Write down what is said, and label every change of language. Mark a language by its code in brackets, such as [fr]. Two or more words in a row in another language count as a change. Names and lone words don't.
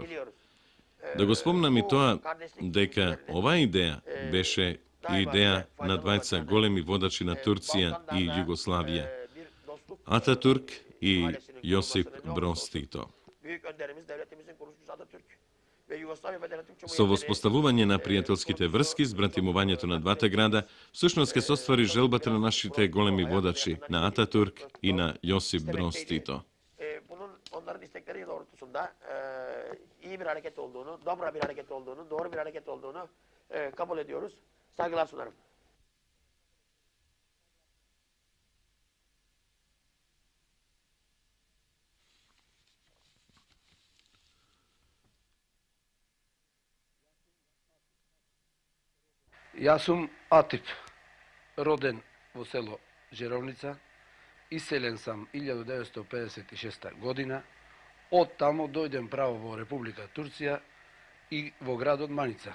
[mk] Да го спомнам и тоа дека оваа идеја беше и идеја на двајца големи водачи на Турција и Југославија, Ататурк и Јосип Броз Тито. Со воспоставување на пријателските врски, збратимувањето на двата града, всушност ќе се оствари желбата на нашите големи водачи, на Ататурк и на Јосип Броз Тито. [tr] Bunun onların istekleri doğrultusunda iyi bir hareket olduğunu, dobra bir hareket olduğunu, doğru bir hareket olduğunu kabul ediyoruz. Saygılar sunarım. [mk] Јас сум Атип, роден во село Жеровница, иселен сам 1956 година, од тамо дојдем право во Република Турција и во градот Маница.